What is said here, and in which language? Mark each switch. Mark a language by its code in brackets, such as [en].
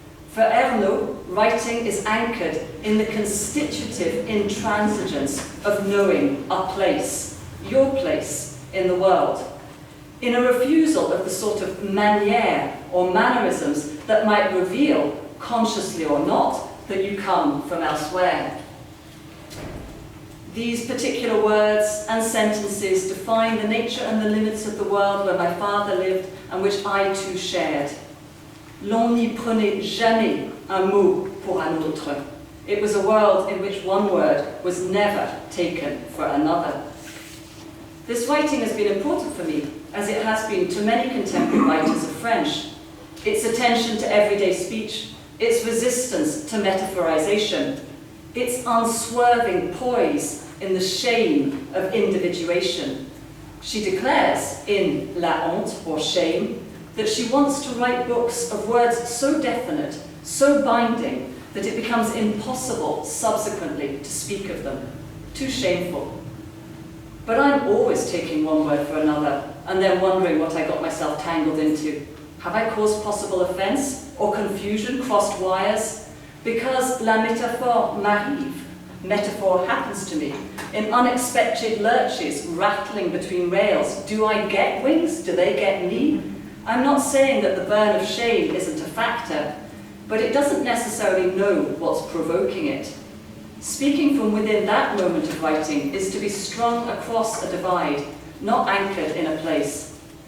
[en] For Ernaux, writing is anchored in the constitutive intransigence of knowing a place, your place in the world, in a refusal of the sort of manière or mannerisms that might reveal, consciously or not, that you come from elsewhere. These particular words and sentences define the nature and the limits of the world where my father lived and which I too shared. [fr] L'on n'y prenait jamais un mot pour un autre. [en] It was a world in which one word was never taken for another. This writing has been important for me, as it has been to many contemporary writers of French. Its attention to everyday speech, its resistance to metaphorization, its unswerving poise in the shame of individuation. She declares in La Honte, or Shame, that she wants to write books of words so definite, so binding, that it becomes impossible subsequently to speak of them. Too shameful. But I'm always taking one word for another, and then wondering what I got myself tangled into. Have I caused possible offense or confusion, crossed wires? Because [fr] la métaphore m'arrive. [en] Metaphor happens to me in unexpected lurches, rattling between rails. Do I get wings? Do they get me? I'm not saying that the burn of shame isn't a factor, but it doesn't necessarily know what's provoking it. Speaking from within that moment of writing is to be strung across a divide, not anchored in a place.